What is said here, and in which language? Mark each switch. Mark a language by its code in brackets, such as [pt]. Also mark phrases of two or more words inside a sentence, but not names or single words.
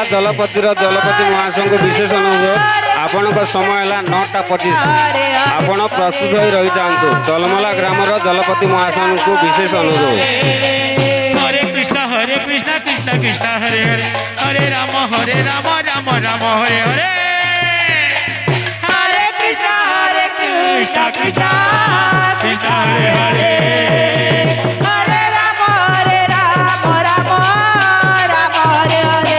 [or] ଦଳପତିର ଦଳପତି ମହାଶୟଙ୍କୁ ବିଶେଷ ଅନୁରୋଧ, ଆପଣଙ୍କ ସମୟ ହେଲା 9:25। ଆପଣ ପ୍ରସ୍ତୁତ ହୋଇ ରହିଥାନ୍ତୁ। ଦଲମଲା ଗ୍ରାମର ଦଳପତି ମହାଶୟଙ୍କୁ ବିଶେଷ ଅନୁରୋଧ। [sa] हरे कृष्णा कृष्णा कृष्णा हरे हरे हरे राम राम राम हरे हरे हरे कृष्णा कृष्णा कृष्णा हरे हरे हरे राम राम राम हरे हरे